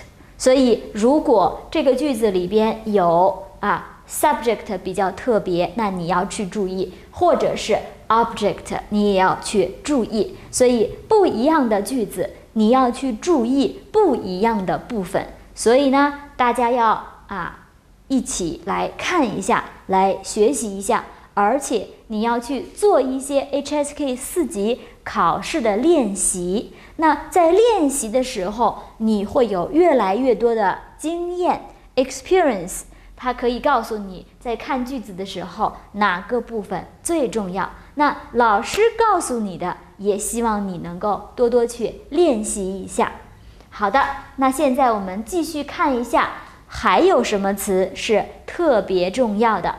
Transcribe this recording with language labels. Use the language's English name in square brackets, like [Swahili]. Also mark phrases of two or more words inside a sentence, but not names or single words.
[Chinese] 所以如果這個句子裡邊有subject 比較特別，那你要去注意，或者是 object 你也要去注意。所以不一樣的句子你要去注意不一樣的部分。所以呢，大家要一起來看一下，来學習一下，而且你要去做一些 HSK 4 級考試的練習。那在練習的時候，你會有越來越多的經驗 experience，它可以告訴你在看句子的時候哪個部分最重要。那老師告訴你的，也希望你能夠多多去練習一下。好的，那現在我們繼續看一下還有什麼詞是特別重要的。